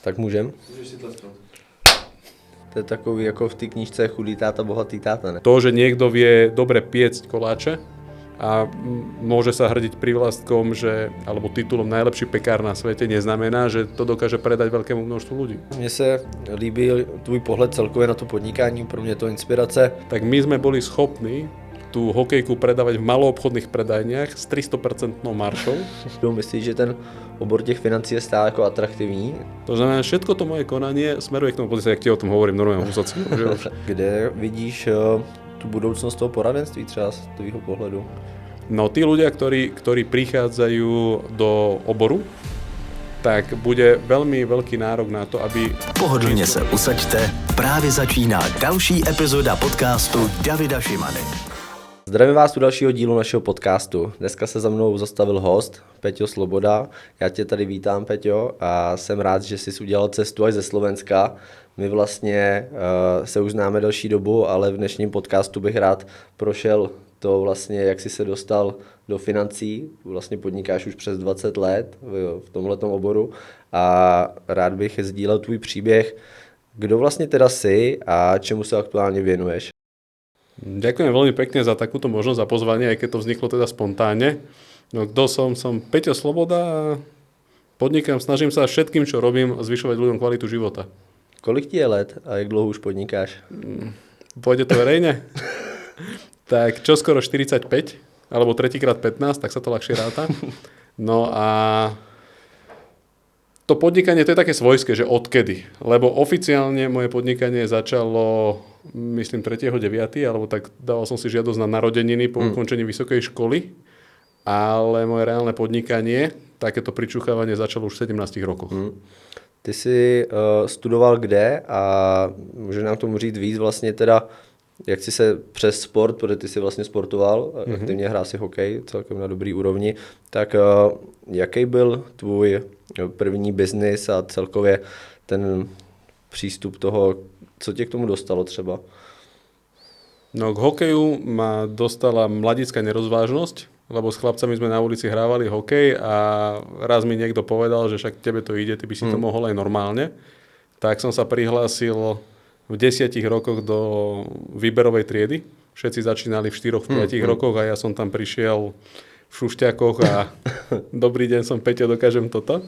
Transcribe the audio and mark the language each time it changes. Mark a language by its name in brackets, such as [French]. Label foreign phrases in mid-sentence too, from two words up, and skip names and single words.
[Czech] Tak můžem? Můžeš si tlesknout. To je takový jako v té knížce Chudý táta, bohatý táta, ne? [Slovak] To, že niekto vie dobre piecť koláče a môže sa hrdiť prívlastkom, alebo titulom najlepší pekár na svete, neznamená, že to dokáže predať veľkému množstvu ľudí. [Czech] Mně se líbí tvůj pohled celkově na to podnikání, pro mě je to inspirace. [Slovak] Tak my sme boli schopní tú hokejku predávať v maloobchodných predajniach s 300% maršou. [Czech] Myslíš, že ten obor těch financí je stále jako atraktivní? [Slovak] To znamená, všetko to moje konanie smeruje k tomu pozícii, jak ti o tom hovorím normálne sociálne. [Czech] Kde vidíš tu budoucnost toho poradenství třeba z tvýho pohledu? [Slovak] No tí ľudia, ktorí prichádzajú do oboru, tak bude veľmi veľký nárok na to, aby... [Czech] Pohodlně se usaďte, právě začíná další epizoda podcastu Davida Šimany. Zdravím vás u dalšího dílu našeho podcastu. Dneska se za mnou zastavil host, Peťo Sloboda. Já tě tady vítám, Peťo, a jsem rád, že jsi udělal cestu až ze Slovenska. My vlastně se už známe delší dobu, ale v dnešním podcastu bych rád prošel to vlastně, jak jsi se dostal do financí. Vlastně podnikáš už přes 20 let v tomhletom oboru a rád bych sdílel tvůj příběh. Kdo vlastně teda jsi a čemu se aktuálně věnuješ? [Slovak] Ďakujem veľmi pekne za takúto možnosť a pozvanie, aj keď to vzniklo teda spontánne. No kto som? Som Peťo Sloboda a podnikám, snažím sa všetkým, čo robím, zvyšovať ľuďom kvalitu života. [Czech] Kolik ti je let a jak dlouho už podnikáš? [Slovak] Pôjde to verejne? Tak čoskoro 45, alebo tretíkrát 15, tak sa to ľahšie ráta. No a to podnikanie, to je také svojské, že odkedy. Lebo oficiálne moje podnikanie začalo, myslím, 3.9., alebo tak dával som si žiadosť na narodeniny po ukončení vysokej školy, ale moje reálne podnikanie, takéto pričuchávanie začalo už v 17 rokoch. [Czech] Ty jsi studoval kde a může nám tomu říct víc vlastně teda, jak jsi se přes sport, protože ty jsi vlastně sportoval, aktivně hrál si hokej celkem na dobrý úrovni, tak jaký byl tvůj první biznis a celkově ten přístup toho, co tě k tomu dostalo třeba? [Slovak] No k hokeju ma dostala mladická nerozvážnosť, lebo s chlapcami sme na ulici hrávali hokej a raz mi niekto povedal, že však tebe to ide, ty by si to mohol aj normálne. Tak som sa prihlásil v 10 rokoch do výberovej triedy. Všetci začínali v 4-5 rokoch a ja som tam prišiel v šušťakoch a dobrý deň, som Peťo, dokážem toto.